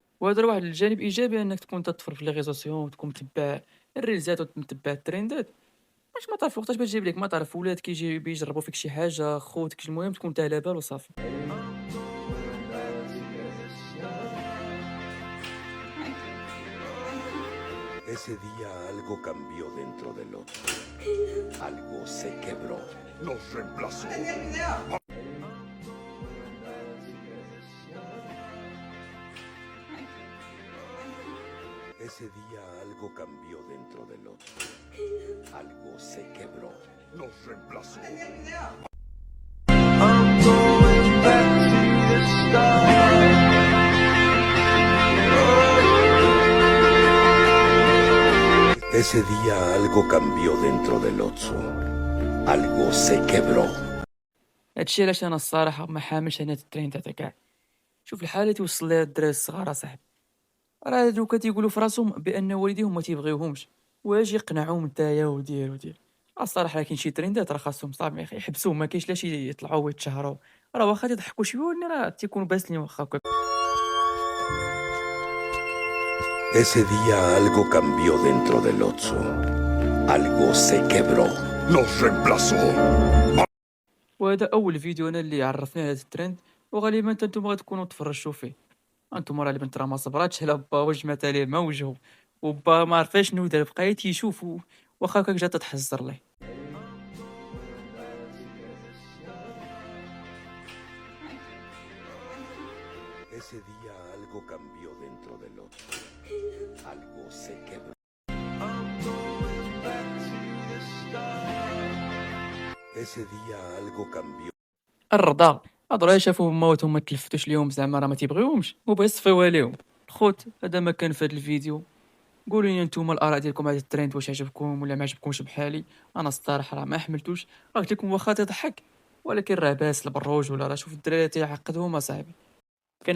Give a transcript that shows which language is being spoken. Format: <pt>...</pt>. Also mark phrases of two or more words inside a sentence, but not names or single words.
<ar>وهذا راه واحد الجانب ايجابي انك تكون تطفر في</ar> <fr>les réseaux sociaux</fr> <ar>وتكون متبع الريلزات ومتبع الترندات، باش ما تعرف وقتاش باش تجيب لك، ما تعرف ولاد كيجي بيجربوا فيك شي حاجه خوتك، المهم تكون انت على بال وصافي.</ar> <es>Ese día algo cambió dentro del Otso. Algo se quebró. Nos reemplazó. Ese día algo cambió dentro del Otso. Algo se quebró. Nos reemplazó.</es> <en>I'm going back to the start.</en> <es>Ese día algo cambió dentro del Otso. Algo se quebró.</es> <ar>هادشي علاش انا الصراحه ما حاملش انا الترند هذا كاع. شوف الحاله اللي توصل ليها الدراري الصغار اصاحبي، راه دوكا تيقولوا في راسهم بان والديهم ما تيبغيوهمش، واش يقنعوهم نتايا ودير ودير. الصراحه كاين شي تريندات راه خاصهم صافي يحبسوهم، ما كاينش لا شي يطلعوا ويتشهروا، راه واخا تضحكوا شويه ولكن راه تيكونوا باسلين واخا هكا.</ar> <es>Ese día algo cambió dentro del Otso. Algo se quebró. Nos reemplazó.</es> <ar>وهذا اول فيديو انا اللي عرفني على هذا الترند، وغالبا حتى نتوما غتكونوا تفرجتوا فيه. انتم راه البنت راه ما صبراتش على با وجمعت عليه ما وجهه، وبا ما عرفاش شنو دار، بقى تيشوف واخا هكاك جات تحزر ليه.</ar> <es>Ese día algo cambió dentro del Otso. Algo se quebró.</es> <en>I'm going back to the start.</en> <es>Ese día algo cambió.</es> <ar>الرضا هادو راه شافوا موتهم ما تلفتوش ليهم زعما راه ما تيبغيوهمش وبغا يصفيوها ليهم. الخوت هذا ما كان في هذا الفيديو، قولوا لي نتوما الاراء ديالكم على هذا الترند، واش عجبكم ولا ما عجبكمش بحالي. انا الصراحه راه ما حملتوش، راه قلت لكم واخا تضحك ولكن راه باس البروج، ولا راه شوف الدراري تيعقدهم اصاحبي.</ar>